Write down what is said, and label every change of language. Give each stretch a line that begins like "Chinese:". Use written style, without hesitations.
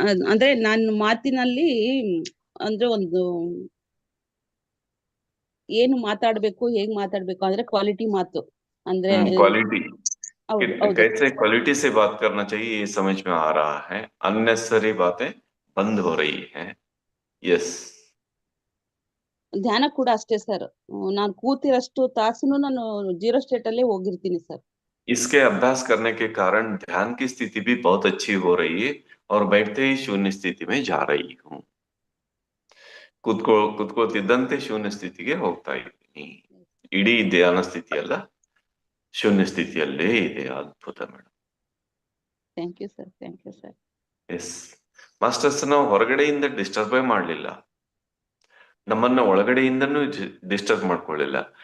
Kannada: ಅಂದ್ರೆ ನಾನು ಮಾತಿನಲ್ಲಿ ಅಂದ್ರೆ ಒಂದು ಏನು ಮಾತಾಡ್ಬೇಕು, ಹೇಗ್ ಮಾತಾಡ್ಬೇಕು ಅಂದ್ರೆ ಕ್ವಾಲಿಟಿ ಮಾತು ಅಂದ್ರೆ
English: quality,
Kannada: ಹೌದು
Hindi: कैसे क्वालिटी से बात करना चाहिए ये समझ में आ रहा है। अननेसेसरी बातें बंद हो रही हैं।
English: yes,
Kannada: ಧ್ಯಾನ ಕೂಡ ಅಷ್ಟೇ ಸರ್. ನಾನು ಕೂತಿರಷ್ಟು ತಾಸುನು ನಾನು 0 ಸ್ಟೇಟ್ ಅಲ್ಲೇ ಹೋಗಿರ್ತೀನಿ ಸರ್.
Hindi: इसके अभ्यास करने के कारण ध्यान की स्थिति भी बहुत अच्छी हो रही है और बैठते ही शून्य स्थिति में जा रही हूँ।
Kannada: ಕುತ್ಕೊಳ್ತಿದ್ದಂತೆ ಶೂನ್ಯ ಸ್ಥಿತಿಗೆ ಹೋಗ್ತಾ ಇದ್ದೀನಿ. ಇಡೀ ಧ್ಯಾನ ಸ್ಥಿತಿ ಅಲ್ಲ, ಶೂನ್ಯ ಸ್ಥಿತಿಯಲ್ಲೇ ಇದೆ. ಅದ್ಭುತ madam.
English: Thank you sir, thank you sir.
Kannada: S masters, ನಾವು ಹೊರಗಡೆಯಿಂದ ಡಿಸ್ಟರ್ಬೇ ಮಾಡಲಿಲ್ಲ, ನಮ್ಮನ್ನ ಒಳಗಡೆಯಿಂದನೂ ಡಿಸ್ಟರ್ಬ್ ಮಾಡ್ಕೊಳ್ಳಿಲ್ಲ.